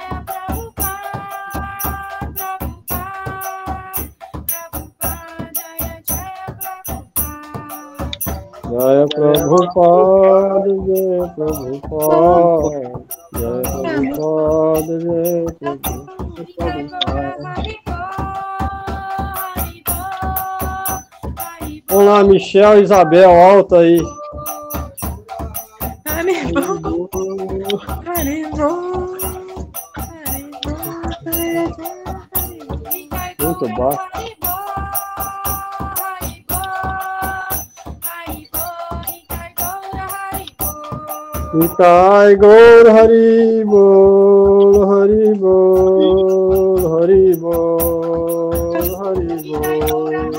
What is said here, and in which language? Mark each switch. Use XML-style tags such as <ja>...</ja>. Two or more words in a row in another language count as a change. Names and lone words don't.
<sa>जय प्रभुपाद जय प्रभुपाद जय प्रभुपाद जय प्रभुपाद.</sa> <pt>Vamos lá, Michel e Isabel, alta aí. Muito baixo.</pt> <bn>নিতাই গৌর হরি বোল হরি বোল হরি বোল হরি বোল.</bn>